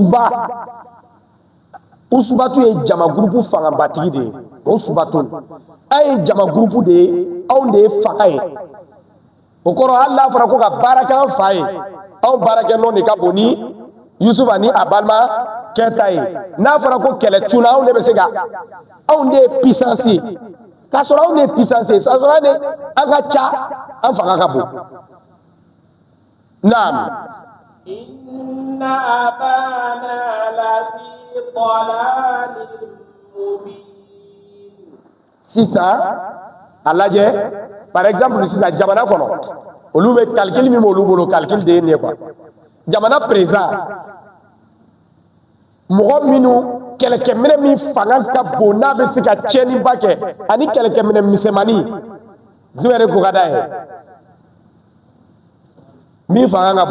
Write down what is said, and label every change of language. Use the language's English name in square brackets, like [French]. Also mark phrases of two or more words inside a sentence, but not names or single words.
[Bambara] usubatu ye jama gurupu fangabatigi de ye usubatu an ye jama gurupu de ye anw de ye fanga ye o kɔrɔ hali n'a fɔra ko ka baara kɛ an fa ye anw baarakɛ nɔ de ka bon ni yusufa ni a balima kɛta ye n'a fɔra ko kɛlɛ cunna anw de bɛ se ka anw de ye puissance ye k'a sɔrɔ anw de ye puissance ye k'a sɔrɔ an ka ca an fanga ka bon naam [Arabic] إن أبانا لفي ضلال مبين. [Bambara] Sisan a lajɛ [French] par exemple [Bambara] sisan jamana kɔnɔ olu bɛ calcul min b'olu bolo calcul de ye nin ye quoi jamana président mɔgɔ minnu kɛlɛkɛminɛ min fanga ka bon n'a bɛ se ka tiɲɛniba kɛ ani kɛlɛkɛminɛ misɛnmanin jumɛn de ko ka d'a ye min fanga ka